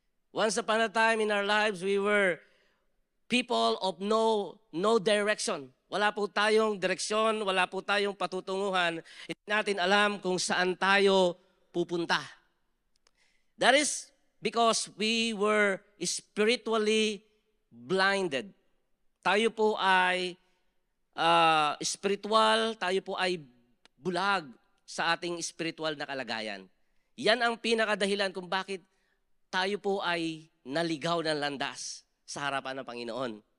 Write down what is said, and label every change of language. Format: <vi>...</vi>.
<en>Once upon a time in our lives, we were people of no direction.</en> <tl>Wala po tayong direksyon, wala po tayong patutunguhan. Hindi natin alam kung saan tayo pupunta.</tl> <en>That is because we were spiritually blinded.</en> <tl>Tayo po ay spiritual, tayo po ay bulag sa ating spiritual na kalagayan. Yan ang pinakadahilan kung bakit tayo po ay naligaw ng landas sa harapan ng Panginoon.</tl>